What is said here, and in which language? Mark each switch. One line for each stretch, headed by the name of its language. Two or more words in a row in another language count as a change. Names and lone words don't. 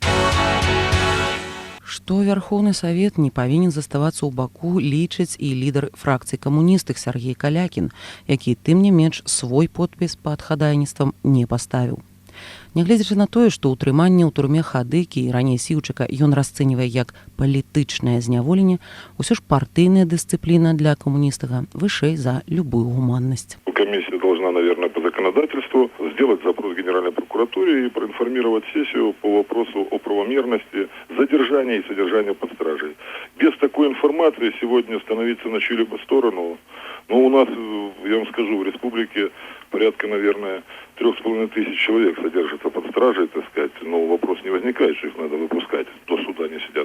Belarusian: Што Верховны Савет не павінен заставацца ў баку, лічыць і лідар фракцыі камуністых Сергей Калякін, які, тым не менш, свой подпіс пад хадайніцтвам не паставіў. Нягледзячы на тое, што ўтрыманне ў турме Хадыкі і раней Сіўчыка ён расцэньвае як палітычнае зняволенне, усё ж партыйная дысцыпліна для камуністага вышэй за любую гуманнасць.
Russian: Комиссия должна, наверное, по законодательству сделать запрос Генеральной прокуратуре и проинформировать сессию по вопросу о правомерности задержания и содержания под стражей. Без такой информации сегодня становиться на чью-либо сторону, у нас, я вам скажу, в республике порядка, наверное, 3500 человек содержатся под стражей, так сказать, но вопрос не возникает, что их надо выпускать, до суда не сидят.